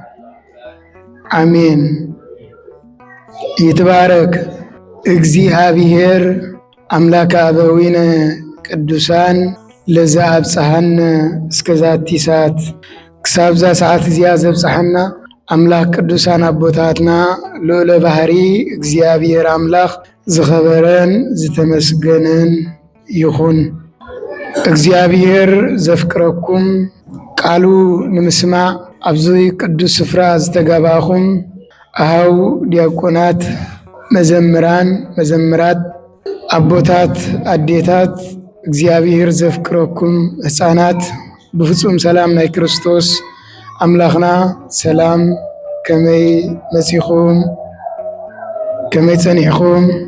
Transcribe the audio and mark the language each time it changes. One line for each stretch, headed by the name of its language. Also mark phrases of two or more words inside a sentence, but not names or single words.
Geez: አሜን። ይትባረክ እግዚአብሔር አምላከ አበዊነ ቅዱሳን ለዛ አብጽሐነ እስከዛቲ ሰዓት
Tigrinya: ክሳብዛ ሰዓት እዚያ ዘብጽሐና አምላክ ቅዱሳን አቦታትና ልዑለ ባህሪ እግዚአብሔር አምላክ ዝኸበረን ዝተመስገነን ይኹን። እግዚአብሔር ዘፍቅረኩም ቃሉ ንምስማዕ ኣብዚ ቅዱስ ስፍራ ዝተጋባኹም ኣሃው ዲያቆናት፣ መዘምራን፣ መዘምራት፣ አቦታት፣ አዴታት እግዚአብሔር ዘፍቅረኩም ህፃናት ብፍጹም ሰላም ናይ ክርስቶስ አምላኽና ሰላም ከመይ መጺኹም ከመይ ጸኒሕኹም